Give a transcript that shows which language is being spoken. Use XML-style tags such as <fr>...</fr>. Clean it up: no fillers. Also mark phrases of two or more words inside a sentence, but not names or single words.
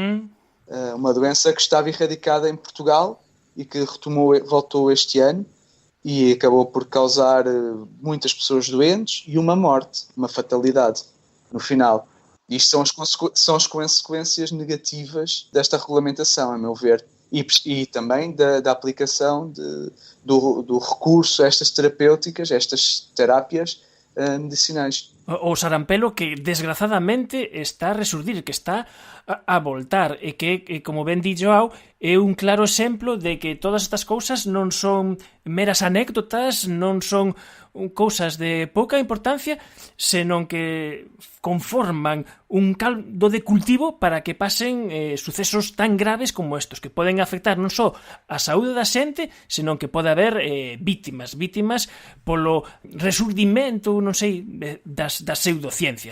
<pt>Uma doença que estava erradicada em Portugal e que voltou este ano e acabou por causar muitas pessoas doentes e uma morte, uma fatalidade, no final. Isto são as consequências negativas desta regulamentação, a meu ver. E também da aplicação do recurso a estas terapêuticas, a estas terapias medicinais.</pt> <gl>O sarampelo que desgrazadamente está a resurdir, que está a voltar e que, como ben di Joao, é un claro exemplo de que todas estas cousas non son meras anécdotas, non son cousas de pouca importancia, senón que conforman un caldo de cultivo para que pasen sucesos tan graves como estos, que poden afectar non só a saúde da xente, senón que pode haber vítimas polo resurdimento, non sei, das pseudociencias.</gl>